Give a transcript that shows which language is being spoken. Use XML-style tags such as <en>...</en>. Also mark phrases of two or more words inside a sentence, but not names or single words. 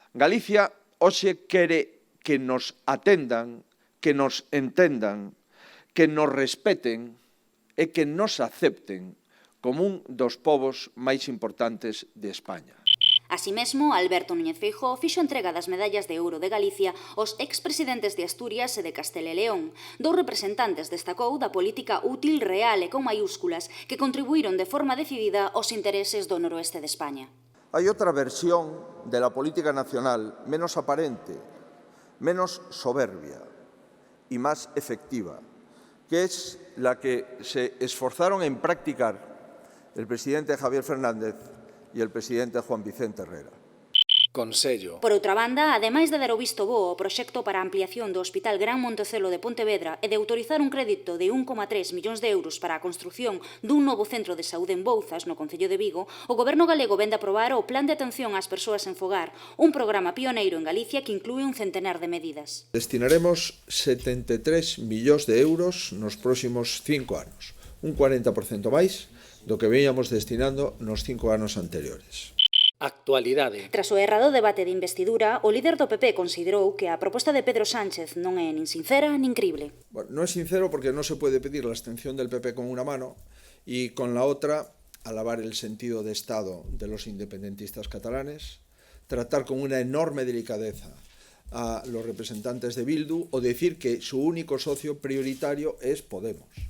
<gl>Galicia hoxe quere que nos atendan, que nos entendan, que nos respeten e que nos acepten como un dos povos máis importantes de España. Así mesmo, Alberto Núñez Feijóo fixo entrega das medallas de ouro de Galicia aos expresidentes de Asturias e de Castela e León. Dous representantes destacou da política útil, real e con maiúsculas que contribuíron de forma decidida aos intereses do noroeste de España.</gl> <es>Hay otra versión de la política nacional menos aparente, menos soberbia y más efectiva, que es la que se esforzaron en practicar el presidente Javier Fernández y el presidente Juan Vicente Herrera.</es> <gl>Consello. Por outra banda, ademais de dar o visto bo ao proxecto para a ampliación do Hospital Gran Montecelo de Pontevedra e de autorizar un crédito de 1,3 millóns de euros para a construción dun novo centro de saúde en Bouzas, no Concello de Vigo, o Goberno galego vende a aprobar o Plan de Atención ás Persoas en Fogar, un programa pioneiro en Galicia que inclúe un centenar de medidas. Destinaremos 73 millóns de euros nos próximos 5 anos, un 40% máis do que veíamos destinando nos 5 anos anteriores. Actualidade. Tras o errado debate de investidura, o líder do PP considerou que a proposta de Pedro Sánchez non é nin sincera nin crible.</gl> <es>Bueno, no es sincero porque no se puede pedir la abstención del PP con una mano y con la otra alabar el sentido de Estado de los independentistas catalanes, tratar con una enorme delicadeza a los representantes de Bildu o decir que su único socio prioritario es Podemos.</es>